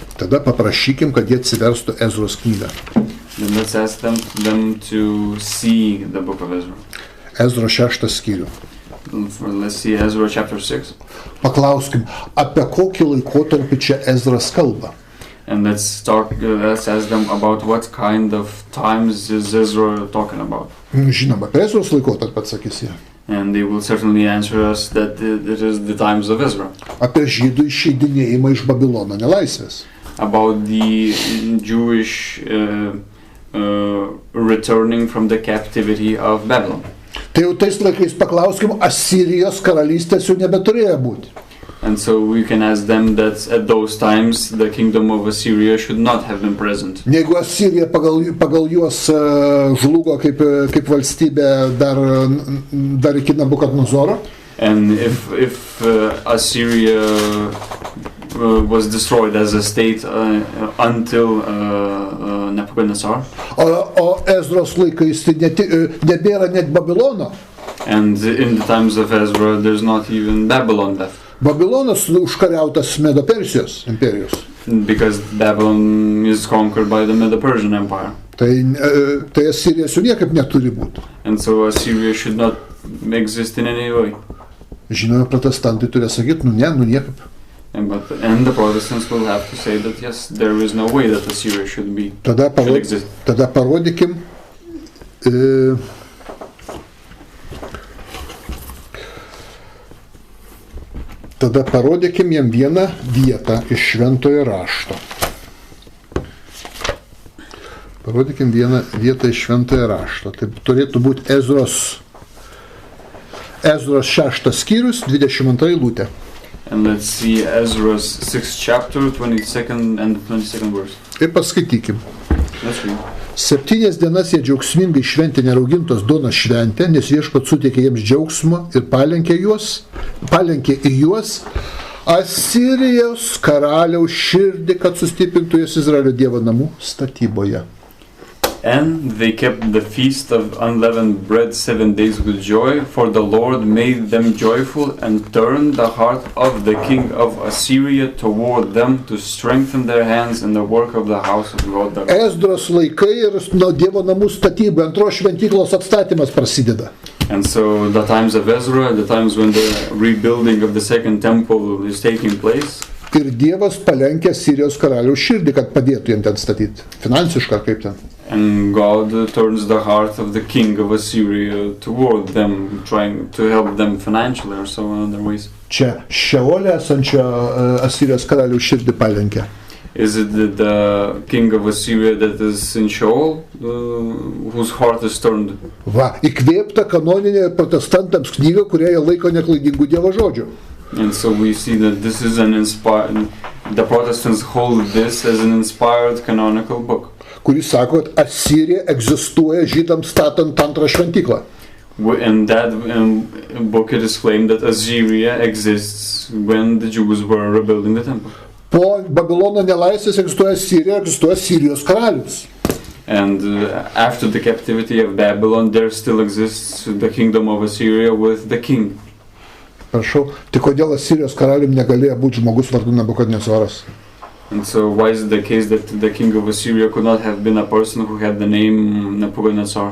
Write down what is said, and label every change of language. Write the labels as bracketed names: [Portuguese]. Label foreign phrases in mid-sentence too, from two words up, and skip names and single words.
[Lithuanian] Tada paprašykim, kad jie atsiverstų Ezros knygą. [English] Then let's ask them to see the book of Ezra. [Lithuanian] Ezros 6 skyrių. [English] Let's see Ezra chapter 6. [Lithuanian] Paklauskim, apie kokį laikotarpį čia Ezras kalba. [English] And let's ask them about what kind of times is Ezra talking about. [Lithuanian] Žinoma, apie Ezros laikotarpį atsakys jie. [English] And they will certainly answer us that it is the times of Ezra. [Lithuanian] Apie žydų išeidinėjimą iš Babilono nelaisvės. [English] About the Jewish returning from the captivity of Babylon. [Lithuanian] Tai jau tais laikais paklauskim, Asirijos karalystės jau nebeturėjo būti. [English] And so we can ask them that at those times the kingdom of Assyria should not have been present. [Lithuanian] Jeigu Asirija pagal juos žlugo kaip valstybė dar iki Nebukadnezaro. [English] And if Assyria was destroyed as a state until Nebuchadnezzar. [Lithuanian] O Ezros laikais tai nebėra net Babilono. [English] And in the times of Ezra there's not even Babylon left. [Lithuanian] Babilonas užkariautas Medo-Persijos imperijos. [English] Because Babylon is conquered by the Medo-Persian Empire. [Lithuanian] Tai Asirijos jau niekaip neturi būti. [English] And so Assyria should not exist in any way. [Lithuanian] Žinoma, protestantai turi sakyti, niekaip. [English] And the Protestants will have to say that yes, there is no way that Assyria should exist. [Lithuanian] Tada parodykim jam vieną vietą iš šventojo rašto. Parodykim vieną vietą iš šventojo rašto. Tai turėtų būti Ezros 6 skyrius, 22 eilutė. [English] And let's see Ezra's 6th chapter, 22nd and 22nd verse. [Lithuanian] Ir paskaitykim. [English] Let's read. [Lithuanian] 7 dienas jie džiaugsmingai šventė neraugintos duonos šventę, nes Viešpats suteikė jiems džiaugsmo ir palenkė į juos Asirijos karaliaus širdį, kad sustiprintų jas Izraelio Dievo namų statyboje. [English] And they kept the feast of unleavened bread 7 days with joy, for the Lord made them joyful and turned the heart of the king of Assyria toward them to strengthen their hands in the work of the house of God. [Lithuanian] Esdros laikai ir Dievo namų statyba, antros šventyklos atstatymas prasideda. [English] And so the times of Ezra, the times when the rebuilding of the second temple is taking place. [Lithuanian] Ir Dievas palenkė Sirijos karaliaus širdį, kad padėtų jiems ten statyti. Finansiškai kaip ten. [English] And God turns the heart of the king of Assyria toward them, trying to help them financially or so in other ways. [Lithuanian] Čia Šeolė esančio Asirijos karaliaus širdį palenkė. [English] Is it the king of Assyria that is in Sheol, whose heart is turned? [Lithuanian] Va, įkvėpta kanoninė protestantams knyga, kurią jie laiko neklaidingų Dievo žodžių. [English] And so we see that this is the Protestants hold this as an inspired canonical book. [Lithuanian] Kuris sako, kad Asirija egzistuoja žydams statant antrą šventyklą. [English] In that book it is claimed that Assyria exists when the Jews were rebuilding the temple. [Lithuanian] Po Babilono nelaisvės egzistuoja Sirijos karalius. [English] And after the captivity of Babylon, there still exists the kingdom of Assyria with the king. [Lithuanian] Prašau, tai kodėl Asirijos karalium negalėjo būti žmogus vardu Nebukadnezaras? [English] And so why is it the case that the king of Assyria could not have been a person who had the name Nebuchadnezzar?